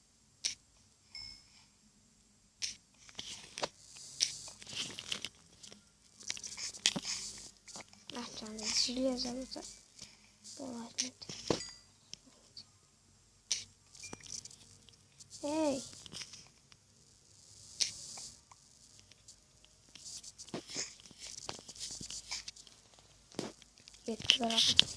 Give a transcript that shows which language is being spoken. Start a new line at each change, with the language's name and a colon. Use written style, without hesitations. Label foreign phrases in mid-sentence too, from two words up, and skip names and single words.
Turkish: Açacağım.
Russian: Железо положить. Эй.
Turkish: Bekle bırakın.